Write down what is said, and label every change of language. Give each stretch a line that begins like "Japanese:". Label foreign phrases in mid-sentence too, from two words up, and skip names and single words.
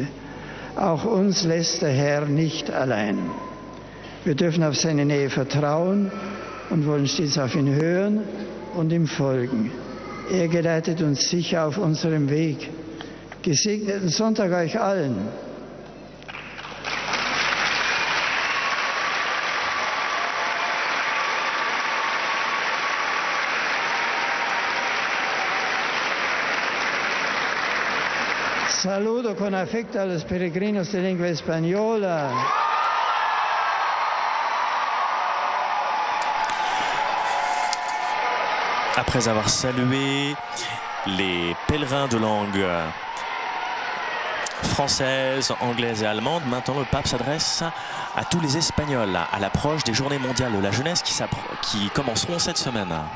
German: Auch uns lässt der Herr nicht allein. Wir dürfen auf seine Nähe vertrauen und wollen stets auf ihn hören und ihm folgen. Er geleitet uns sicher auf unserem Weg. Gesegneten Sonntag euch allen.
Spanish: Saludo con afecto a los peregrinos de lengua española.
French: Après avoir salué les pèlerins de langue française, anglaise et allemande, maintenant le pape s'adresse à tous les Espagnols à l'approche des Journées mondiales de la jeunesse qui commenceront cette semaine.